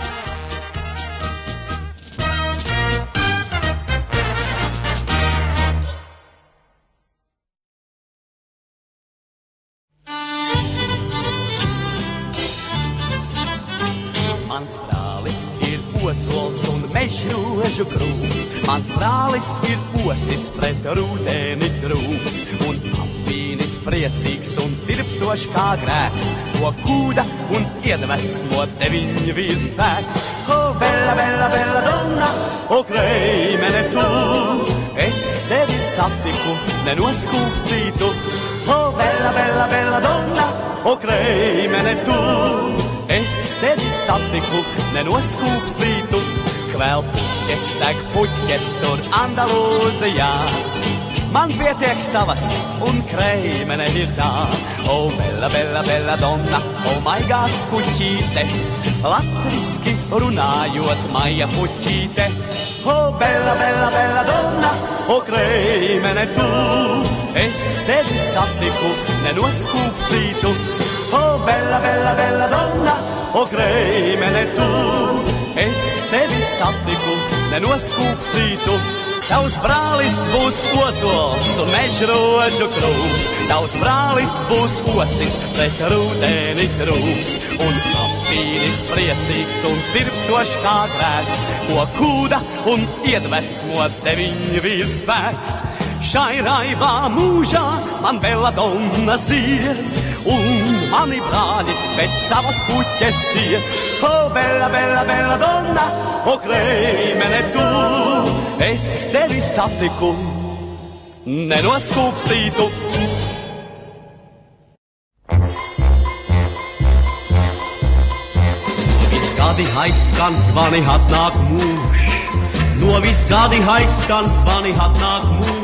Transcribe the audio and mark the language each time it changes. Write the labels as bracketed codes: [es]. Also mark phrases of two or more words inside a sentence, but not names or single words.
[lv] Mans brālis ir ozols un mežrožu krūms, mans brālis ir osis pret rūtēni drūms, un apvīnis priecīgs un tirpstošs kā grēks, ko kūda un iedvesmo 9 vīru spēks. [it] O, bella, bella, bella donna, o, [lv] kreimene tu, es tevi satiku, nenoskūpstītu. [it] O, bella, bella, bella donna, o, [lv] kreimene tu, es tevi satiku, nenoskūpstītu. Kvēl puķes, deg puķes tur Andalūzijā, man pietiek savas un kreimene ir tā. [it] O, bella, bella, bella donna, o, [lv] maigā skuķīte, latviski runājot maija puķīte. [it] O, bella, bella, bella donna, o, [lv] kreimene tu, es tevi satiku, nenoskūpstītu. [it] O, bella, bella, bella donna, o, [lv] kreimene tu, es tevi satiku, nenoskūpstītu. Tavs brālis būs ozols un mežrožu krūms, tavs brālis būs osis pret rūtēni drūms, un apvīnis priecīgs un tirpstošs kā grēks, ko kūda un iedvesmo 9 vīru spēks. Šai raibā mūžā man belladonna zied, un mani brāļi pēc savas puķes iet. [it] O, bella, bella, bella donna, o, [lv] kreimene tu, es tevi satiku, nenoskūpstītu. Visgadi aizskan zvani atnāk mūž, no visgadi aizskan zvani atnāk mūž.